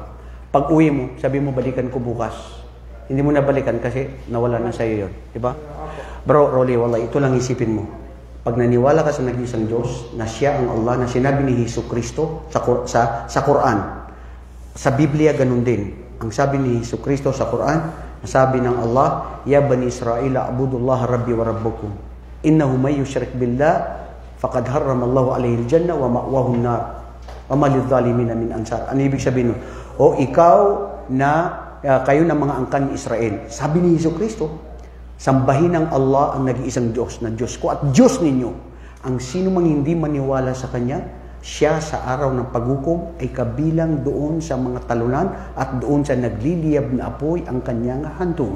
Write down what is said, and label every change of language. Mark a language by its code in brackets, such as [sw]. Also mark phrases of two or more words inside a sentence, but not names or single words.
[tl] Pag uwi mo, sabi mo, balikan ko bukas. Hindi mo na balikan kasi nawala na sa'yo yun. Diba? Bro, Rolly, wala, ito lang isipin mo. Pag naniwala ka sa nag-isang Diyos, na siya ang Allah, na sinabi ni Hesus Kristo sa Quran, sa Biblia ganun din. Ang sabi ni Hesus Kristo sa Quran, sabi ng Allah, [ar] يا بني إسرائيل اعبدوا الله ربي وربكم. إنه من يشرك بالله فقد حرم الله عليه الجنة ومأواه النار. وما للظالمين من أنصار. [tl] Ano ibig sabihin nun? O ikaw na kayo ng mga angkan ni Israel. Sabi ni Hesus Kristo, sambahin ng Allah ang nag-iisang Diyos na Diyos ko at Diyos ninyo. Ang sino mang hindi maniwala sa Kanya, siya sa araw ng paghukom ay kabilang doon sa mga talunan at doon sa nagliliyab na apoy ang kanyang hantungan.